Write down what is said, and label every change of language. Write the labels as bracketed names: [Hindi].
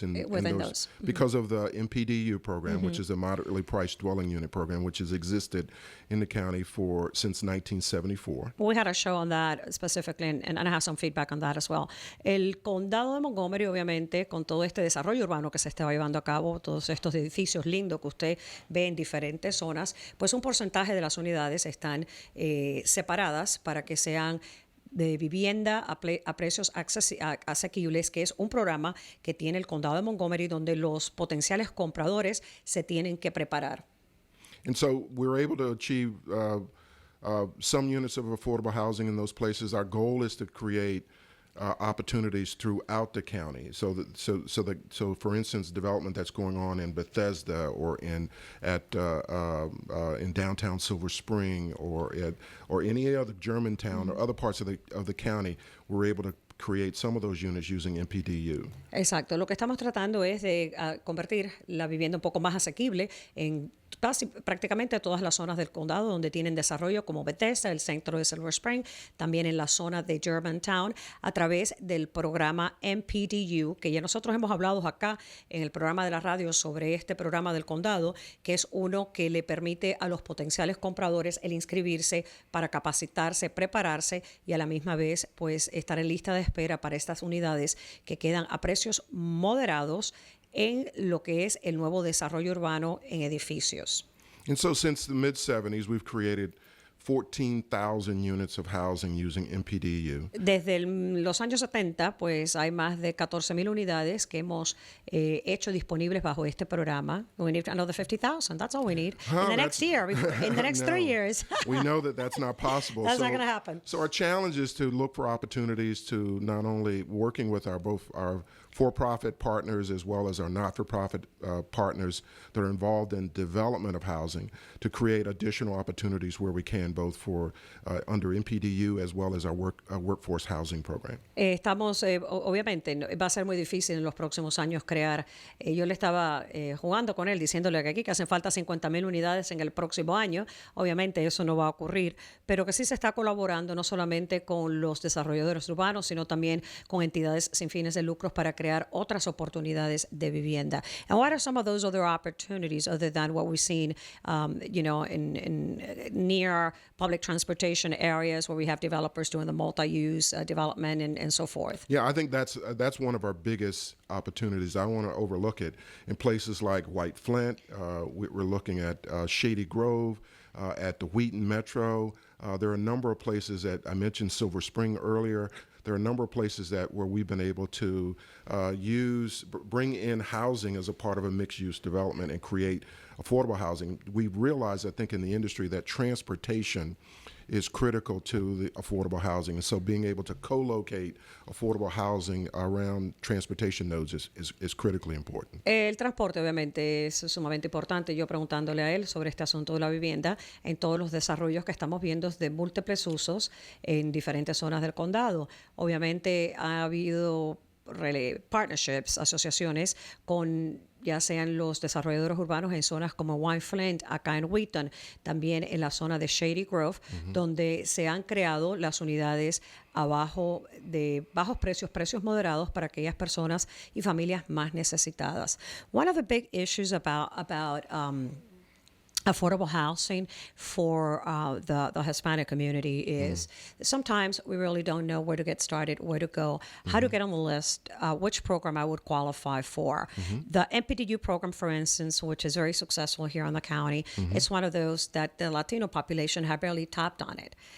[English] Within those. because of the MPDU program, which is a moderately priced dwelling unit program, which has existed in the county since 1974. We had a show on that specifically, and I have some feedback on that as well. [Spanish] El condado de Montgomery, obviamente, con todo este desarrollo urbano que se estaba llevando a cabo, todos estos edificios lindos que usted ve en diferentes zonas, pues un porcentaje de las unidades están separadas para que sean de vivienda a precios asequibles, que es un programa que tiene el condado de Montgomery donde los potenciales compradores se tienen que preparar. [English] And so we were able to achieve some units of affordable housing in those places. Our goal is to create opportunities throughout the county. So for instance, development that's going on in Bethesda or in downtown Silver Spring or any other Germantown or other parts of the county, we're able to create some of those units using MPDU. [Spanish] Exacto. Lo que estamos tratando es de convertir la vivienda un poco más asequible en prácticamente todas las zonas del condado donde tienen desarrollo, como Bethesda, el centro de Silver Spring, también en la zona de Germantown, a través del programa MPDU, que ya nosotros hemos hablado acá en el programa de la radio sobre este programa del condado, que es uno que le permite a los potenciales compradores el inscribirse para capacitarse, prepararse y a la misma vez pues estar en lista de espera para estas unidades que quedan a precios moderados en lo que es el nuevo desarrollo urbano en edificios. [English] And so since the mid-70s, we've created 14,000 units of housing using MPDU. [Spanish] Desde los años 70, pues hay más de 14,000 unidades que hemos hecho disponibles bajo este programa. [English] We need another 50,000. That's all we need. In the next year, in the next 3 years. We know that that's not possible. That's not going to happen. So our challenge is to look for opportunities to not only working with both our for-profit partners as well as our not-for-profit partners that are involved in development of housing to create additional opportunities where we can, both for under MPDU as well as our workforce housing program. [Spanish] Estamos, obviamente, va a ser muy difícil en los próximos años crear. Yo le estaba jugando con él, diciéndole que aquí que hacen falta 50,000 unidades en el próximo año. Obviamente eso no va a ocurrir, pero que sí se está colaborando no solamente con los desarrolladores urbanos, sino también con entidades sin fines de lucro para crear otras oportunidades de vivienda. [English] And what are some of those other opportunities other than what we've seen, in near public transportation areas where we have developers doing the multi-use development and so forth? Yeah, I think that's one of our biggest opportunities. I want to overlook it in places like White Flint. We're looking at Shady Grove, at the Wheaton Metro. There are a number of places that I mentioned Silver Spring earlier. There are a number of places where we've been able to bring in housing as a part of a mixed-use development and create affordable housing. We've realized, I think, in the industry that transportation is critical to the affordable housing. And so being able to co-locate affordable housing around transportation nodes is critically important. [Spanish] El transporte obviamente es sumamente importante. Yo preguntándole a él sobre este asunto de la vivienda en todos los desarrollos que estamos viendo de múltiples usos en diferentes zonas del condado. Obviamente ha habido partnerships, asociaciones con ya sean los desarrolladores urbanos en zonas como White Flint, acá en Wheaton, también en la zona de Shady Grove, donde se han creado las unidades de bajos precios, precios moderados para aquellas personas y familias más necesitadas. [English] One of the big issues about affordable housing for the Hispanic community is sometimes we really don't know where to get started, where to go, how to get on the list, which program I would qualify for. The MPDU program, for instance, which is very successful here in the county, it's one of those that the Latino population have barely tapped on it.